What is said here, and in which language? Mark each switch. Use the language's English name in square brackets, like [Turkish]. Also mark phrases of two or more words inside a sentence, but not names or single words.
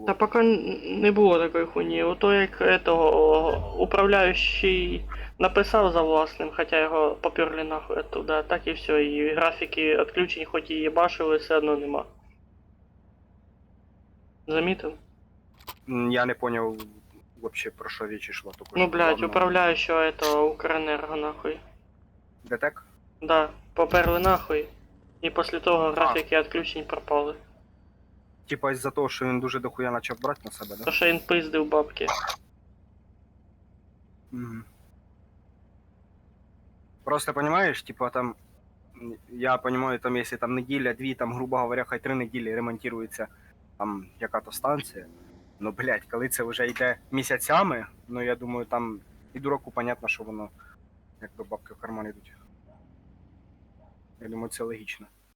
[Ukrainian] Та поки не було такої хуйні. Ото як этого управляючий написав за власним, хоча його поперли нахуй оттуда, так і все. І графіки відключень хоч і їбашили, все одно нема. Замітив? Я не поняв вообще про що річ йшла. Тільки Ну, що блядь, [Russian] главное- управляющего этого Укренерго нахуй. Детек? Да, поперли нахуй. [Ukrainian] І після того графіки відключень пропали. Типа із-за того, що він дуже дохуя почав брати на себе, да? То що він пиздив бабки. Мгм. [Russian] Просто понимаешь, типа там, я понимаю, там если там неделя, [Ukrainian] дві, там, грубо говоря, хай 3 неділі ремонтується там яка-то станція. Ну, блядь, коли це вже йде місяцями, ну я думаю, там і [Russian] дураку понятно, [Ukrainian] що воно якби бабки в карман йдуть. Я думаю, це логічно.